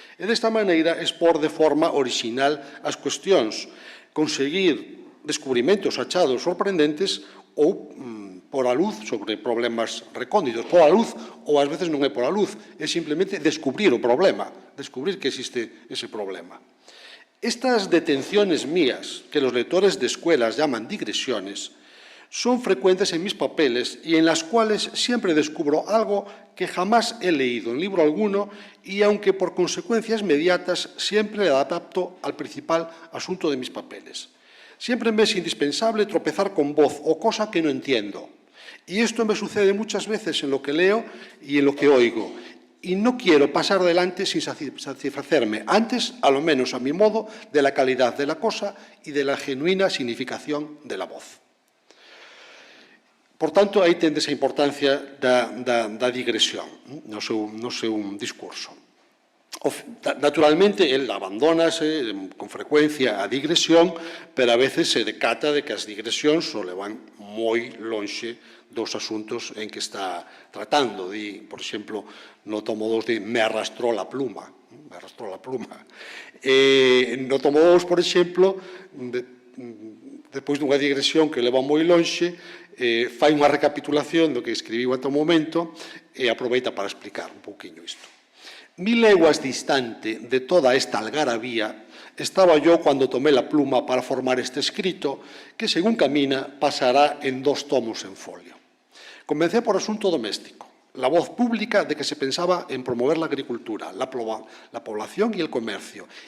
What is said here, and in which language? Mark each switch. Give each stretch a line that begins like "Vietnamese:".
Galician: E desta maneira expor de forma orixinal as cuestións, conseguir descubrimentos achados sorprendentes ou por a luz sobre problemas recónditos. Por a luz, ou ás veces non é por a luz, é simplemente descubrir o problema, descubrir que existe ese problema.
Spanish: Estas detenciones mías, que los lectores de escuelas llaman digresiones, son frecuentes en mis papeles y en las cuales siempre descubro algo que jamás he leído en libro alguno y, aunque por consecuencias inmediatas, siempre le adapto al principal asunto de mis papeles. Siempre me es indispensable tropezar con voz o cosa que no entiendo. Y esto me sucede muchas veces en lo que leo y en lo que oigo. Y no quiero pasar adelante sin satisfacerme, antes, a lo menos a mi modo, de la calidad de la cosa y de la genuina significación de la voz.
Galician: Por tanto, aí tende esa importancia da digresión no seu discurso. Naturalmente, el abandónase con frecuencia a digresión, pero a veces se decata de que as digresións o levan moi lonxe dos asuntos en que está tratando. Por exemplo, no tomo 2 de
Spanish: me arrastró la pluma. Me arrastró la pluma.
Galician: No tomo 2, por exemplo, depois dunha digresión que leva moi lonxe, fai unha recapitulación do que escribiu ata o momento e aproveita para explicar un pouquiño isto.
Spanish: 1000 leguas distante de toda esta algarabía estaba yo cuando tomé la pluma para formar este escrito que, según camina, pasará en 2 tomos en folio. Comencé por asunto doméstico, la voz pública de que se pensaba en promover la agricultura, la población y el comercio.